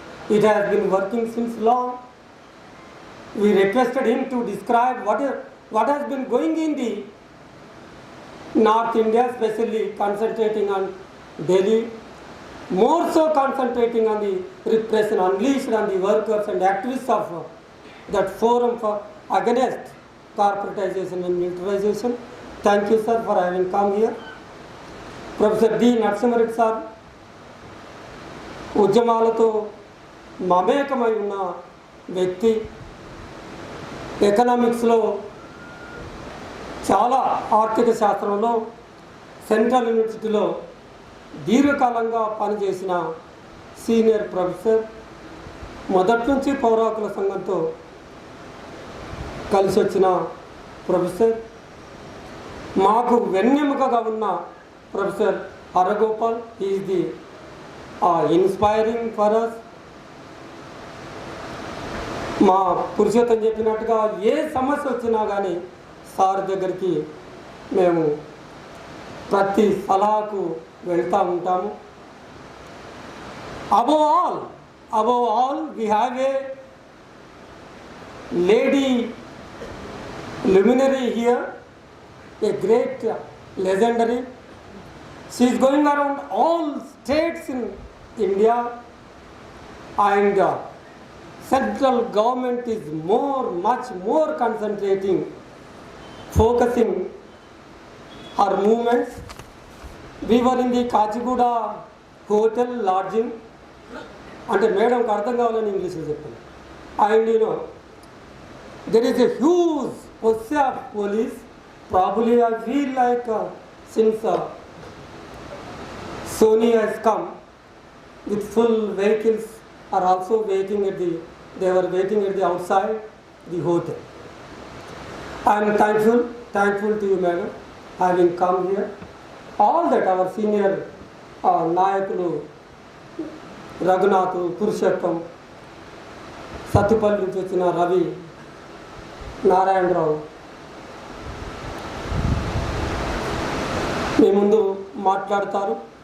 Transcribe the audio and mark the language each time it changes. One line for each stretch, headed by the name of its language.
English: It has been working since long. We requested him to describe what has been going in the North India, especially concentrating on Delhi, more so concentrating on the repression unleashed on the workers and activists of that forum for against corporatization and militarization. Thank you, sir, for having come here. Professor D.
Telugu: Narasimha sir, ఉద్యమాలతో మమేకమై ఉన్న వ్యక్తి, ఎకనామిక్స్లో చాలా ఆర్థిక శాస్త్రంలో central యూనివర్సిటీలో దీర్ఘకాలంగా పనిచేసిన senior professor, మొదటి నుంచి పౌర హక్కుల సంఘంతో కలిసి వచ్చిన ప్రొఫెసర్, మాకు వెన్నెముకగా ఉన్న professor Haragopal.
English: Is the inspiring for us.
Telugu: మా పురుషోత్తం చెప్పినట్టుగా ఏ సమస్య వచ్చినా కానీ సార్ దగ్గరికి మేము ప్రతి సలహాకు వెళ్తూ ఉంటాము.
English: above all we have a lady luminary here, a great legendary. She is going around all states in India, and central government is much more concentrating, focusing her movements. We were in the Kachiguda hotel lodging,
Telugu: అంటే మేడంకి అర్థం కావాలని ఇంగ్లీష్లో చెప్పాను.
English: And there is a huge posse of police. Probably I feel like since Sony has come with full vehicles are also waiting at they were waiting at the outside the hotel. I am thankful to you, madam, having come here. All that our senior
Telugu: నాయకులు రఘునాథ్, పురుషోత్తం, సత్తుపల్లి నుంచి వచ్చిన రవి, నారాయణరావు మీ ముందు మాట్లాడతారు.